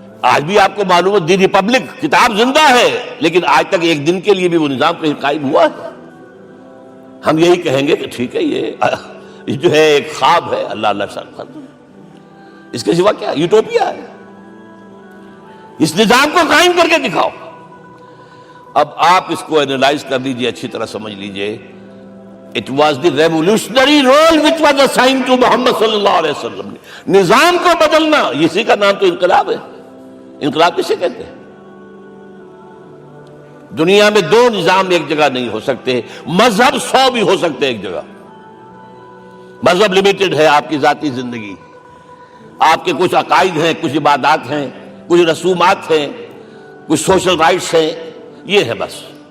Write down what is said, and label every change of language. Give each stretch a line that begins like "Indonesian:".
Urdu: آج بھی آپ کو معلوم ہے دی ریپبلک کتاب زندہ ہے, لیکن آج تک ایک دن کے لیے بھی وہ نظام کہیں قائم ہوا ہے. ہم یہی کہیں گے کہ ٹھیک ہے یہ جو ہے ایک خواب ہے, اللہ اللہ سر کر دو, اس کے سوا کیا یوٹوپیا ہے. اس نظام کو قائم کر کے دکھاؤ. اب آپ اس کو اینالائز کر لیجئے, اچھی طرح سمجھ لیجئے.
English: It was the revolutionary role which was assigned to Muhammad صلی اللہ علیہ وسلم.
Urdu: نظام کو بدلنا, اسی کا نام تو انقلاب ہے. انقلاب کسے کہتے ہیں؟ دنیا میں دو نظام ایک جگہ نہیں ہو سکتے. مذہب 100 بھی ہو سکتے ایک جگہ. مذہب لمیٹڈ ہے, آپ کی ذاتی زندگی, آپ کے کچھ عقائد ہیں, کچھ عبادات ہیں, کچھ رسومات ہیں, کچھ سوشل رائٹس ہیں, یہ ہے بس.